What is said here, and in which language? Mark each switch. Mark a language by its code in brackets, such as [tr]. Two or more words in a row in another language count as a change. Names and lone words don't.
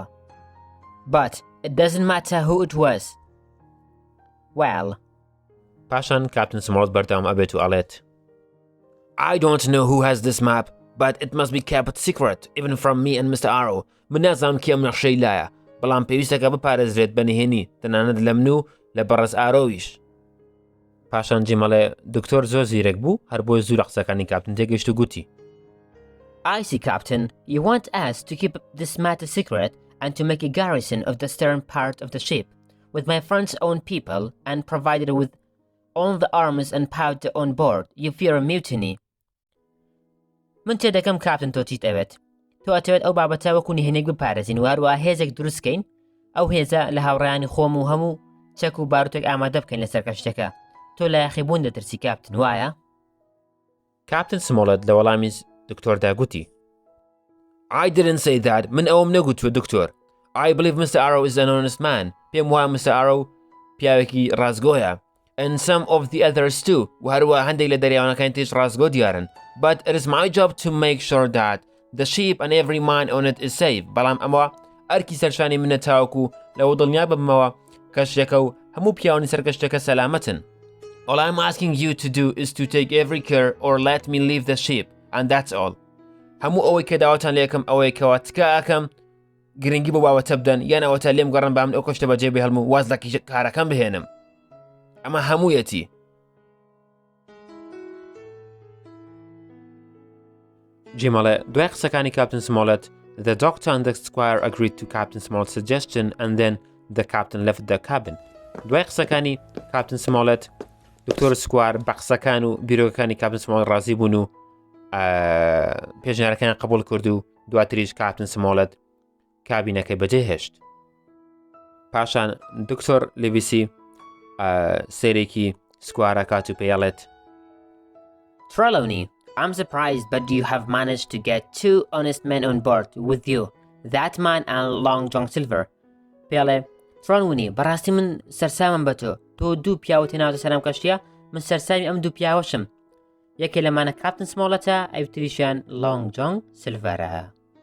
[en] But it doesn't matter who it was. Well. [ckb] پاشان کاپتن سمۆڵەت بەردەوام ئەبێت و ئەڵێت [en] I don't know who has this map, but it must be kept secret, even from me and Mr. Arrow. [ckb] من نازانم کێ ئەم نەخشەی لایە بەڵام پێویستەکە بپارێزرێت بە نهێنی تەنانەت لە من و لە بەڕێز ئارۆویش. پاشان جیمەڵێ دکتۆر زۆر زیرەک بوو هەر بۆی زوو لە قسەکانی کاپتن تێگەیشت و گوتی [en] I see, Captain. You want us to keep this matter secret and to make a garrison of the stern part of the ship with my friend's own people and provided with all the arms and powder on board. You fear a mutiny. [ckb] من تێدەکەم کاپتن تۆ چیت ئەوێت. تۆ ئەتەوێت ئەو بابەتە وەکو نهێنێک بپارێزین و هەروە هێزێک دروستکەین ئەو هێزە لە هاوڕێیانی خۆم و هەموو چەک و باروتێک ئامادە بکەین لەسەر کەشتەکە. تۆ لە یاخیبوون دەترسی کاپتن وایە؟ کاپتن سمۆڵەت لە وەڵامی دکتۆردا گوتی [en] I didn't say that. [ckb] من ئەوم نەگوتووە دکتۆر. [en] I believe Mr. Arrow is an honest man. [ckb] پێم وایە Mr. Arrow پیاوێکی ڕازگۆیە. [en] And some of the others too. [ckb] و هەروە هەندێک لە دەریاوانەکان تێش ڕازگۆ دیارن. [en] But it is my job to make sure that the ship and every man on it is safe. [ckb] بەڵام ئەمە ئەرکی سەرشانی منە تاوەکو لەوە دڵنیا ببمەوە کەشتەکە و هەموو پیاوانی سەر کەشتەکە سەلامەتن. [en] All I'm asking you to do is to take every care or let me leave the ship. And that's all. [ckb] هەموو ئەوەی کە داوەتان لێکم ئەوەی کەوە تکە ئەکەم گرنگی بۆ باوەتە بدەن یان ئەوەتە لێم گەڕن بام ئەو کەشتە بەجێ بهێڵم و واز لە کارەکەم بهێنم. ئەمە هەموویەتی. جیمەڵێ دوای قسەکانی کاپتن سمۆڵەت [en] The doctor and the Squire agreed to Captain Smollett's suggestion and then the captain left the cabin. [ckb] دوای قسەکانی کاپتن سمۆڵەت دکتۆر سکوار بە قسەکان و بیرۆکەکانی کاپتن سمۆڵەت ڕازی بوون و پێشنیارەکان قبول کرد و دواتریش کاپتن سمۆڵەت کابینەکەی بەجێهێشت. پاشان دکتۆر لێویسی سێرێکی سکوارە کات و پێڵێت [en] Trelawney, I'm surprised, but you have managed to get 2 honest men on board with you. That man and Long John Silver. [ckb] پێڵێ ترۆنونی بەڕاستی من سەرسامم بە تۆ 2 پیاوە تێناوتە سەرم کەشتیە من سەرسامی ئەم 2 پیاوەشم. یەکێ لەمانە کاپتن سمۆڵەتە ئەوتریشیان لۆنگ جۆنگ سلڤەرە.